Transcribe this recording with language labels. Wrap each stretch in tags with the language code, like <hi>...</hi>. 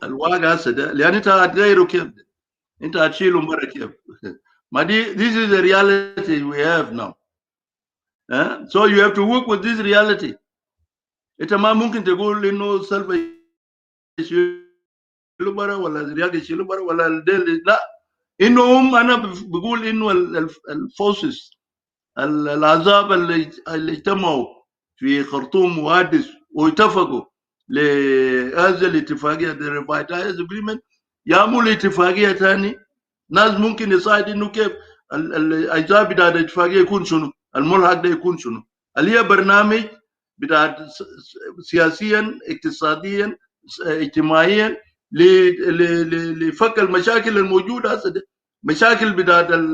<ar>الواقع هسه لان انت هتغيره كيف؟ انت هتشيله مره كيف؟ ما دي</ar> <en>this is the reality we have now. So you have to work with this reality.</en> <ar>انت ما ممكن تقول انه سلفا يشيله برا ولا رياض يشيله برا ولا الديل لا انهم انا بقول انه الفورسز العذاب اللي اجتمعوا في خرطوم وادس واتفقوا لهذه الاتفاقيه</ar> <en>the revitalized agreement</en> <ar>يعملوا اتفاقيه ثاني ناس ممكن يساعد انه كيف الاجزاء بتاع الاتفاقيه يكون شنو الملحق ده يكون شنو اللي هي برنامج بتاع سياسيا اقتصاديا اجتماعيا لفك المشاكل الموجوده هسه مشاكل بتاعت</ar>